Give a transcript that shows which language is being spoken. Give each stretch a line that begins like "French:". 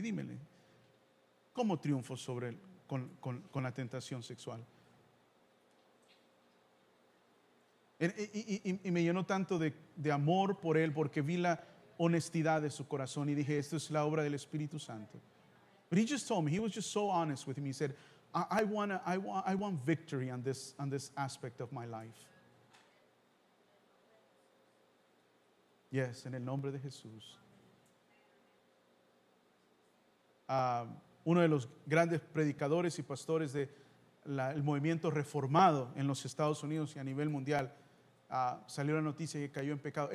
Spanish: Dímele, ¿cómo triunfo sobre él con la tentación sexual? Y me llenó tanto de amor por él, porque vi la honestidad de su corazón, y dije: esto es la obra del Espíritu Santo.
English: But he just told me, he was just so honest with me. He said, I want victory on this aspect of my life. Yes,
Spanish: en el nombre de Jesús. Uno de los grandes predicadores y pastores del movimiento reformado en los Estados Unidos y a nivel mundial, salió la noticia que cayó en pecado.